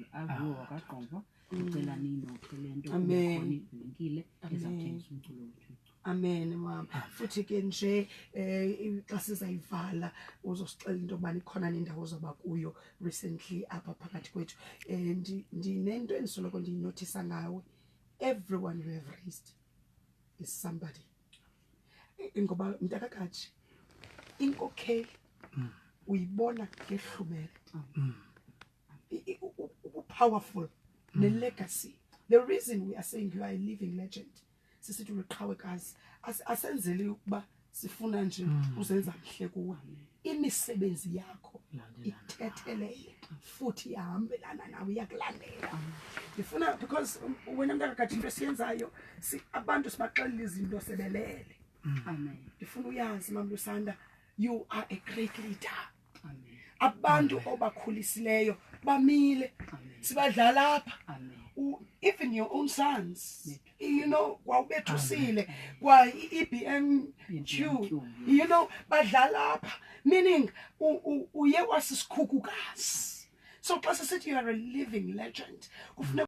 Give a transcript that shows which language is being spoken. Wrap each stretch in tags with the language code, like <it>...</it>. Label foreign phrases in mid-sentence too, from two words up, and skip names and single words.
<xh>Avuka wakaqova ndicela ninokhe le nto kubekhona ivenkile ezawuthengisa umculo wethu. Amen, mama. Futhi ke nje xa sizayivala uzosixela into yobana ikhona nendawo zoba kuyo recently apha phakathi kwethu. Ndinento endisoloko ndiyinothisa ngawe,</xh> <en>everyone you have raised is somebody.</en> <xh>Ngoba mntakakaji inkokheli uyibona ngehlumela,</xh> <en>powerful ne-legacy. The reason we are saying you are a living legend,</en> <xh>sisithi uliqhawekazi, asenzeli ukuba sifuna nje uzenza mhle kuwe. Imisebenzi yakho ithethelele futhi ihambelana nawe, iyakulandela. Ndifuna because wena mntakakaji into esiyenzayo abantu sibaxelela izinto sebelele. Amen. Ndifuna uyazi Mama Lusanda,</xh> <en>you are a great leader.</en> <xh>Amen. Abantu obakhulisileyo bamile sibadlala apha.</xh> <en>Even your own sons, you know,</en> <xh>wawubethusile kwa EBMQ,</xh> <en>you know,</en> <xh>badlala apha, meaning uye wasisikhukhukazi.</xh> <en>So</en> <xh>xa sisithi</xh> <en>you are a living legend,</en>